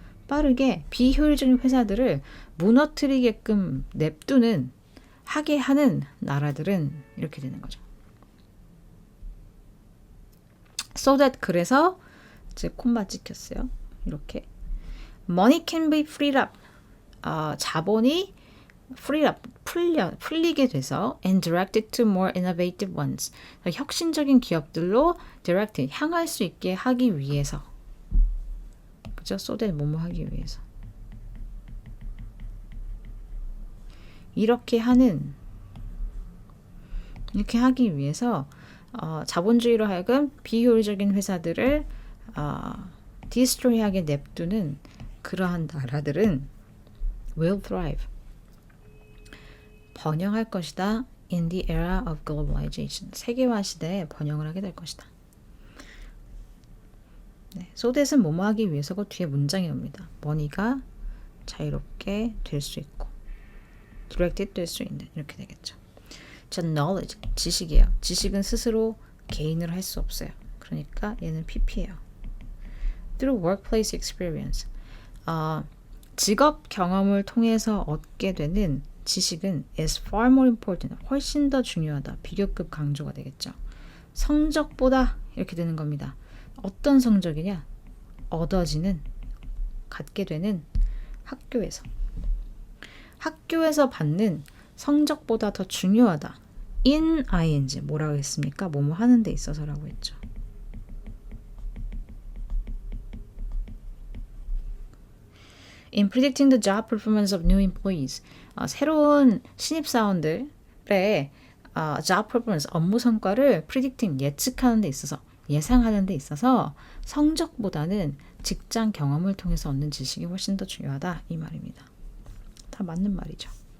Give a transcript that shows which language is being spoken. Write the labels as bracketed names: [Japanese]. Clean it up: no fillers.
[Korean] 빠르게 비효율적인 회사들을 무너뜨리게끔 냅두는 하게 하는 나라들은 이렇게 되는 거죠. [English] So that [Korean] 그래서 이제 콤마 찍혔어요. 이렇게 [English] money can be freed up. [Korean] 자본이 [English] freed up [Korean] 풀리게 돼서 [English] and directed to more innovative ones. [Korean] 혁신적인 기업들로 directed 향할 수 있게 하기 위해서. 그죠? [English] so that [Korean] 뭐뭐 하기 위해서. 이렇게 하기 위해서 자본주의로 하여금 비효율적인 회사들을 디스트로이하게 냅두는 그러한 나라들은 [English] will thrive. [Korean] 번영할 것이다. [English] In the era of globalization. [Korean] 세계화 시대에 번영을 하게 될 것이다. 네, [English] so that [Korean] 은 뭐뭐 하기 위해서고 뒤에 문장이 옵니다. money가 자유롭게 될 수 있고 directed 될 수 있는 이렇게 되겠죠. 자, knowledge 지식이에요. 지식은 스스로 개인으로 할 수 없어요. 그러니까 얘는 PP예요. [English] Through workplace experience. [Korean] 직업 경험을 통해서 얻게 되는 지식은 [English] is far more important. [Korean] 훨씬 더 중요하다. 비교급 강조가 되겠죠. 성적보다 이렇게 되는 겁니다. 어떤 성적이냐? 갖게 되는 학교에서 받는 성적보다 더 중요하다. in ing 뭐라고 했습니까? 뭐뭐 하는 데 있어서라고 했죠. [English] In predicting the job performance of new employees. [Korean] 새로운 신입사원들의 [English] job performance, [Korean] 업무 성과를 predicting, 예측하는 데 있어서, 예상하는 데 있어서 성적보다는 직장 경험을 통해서 얻는 지식이 훨씬 더 중요하다. 이 말입니다. 다 맞는 말이죠.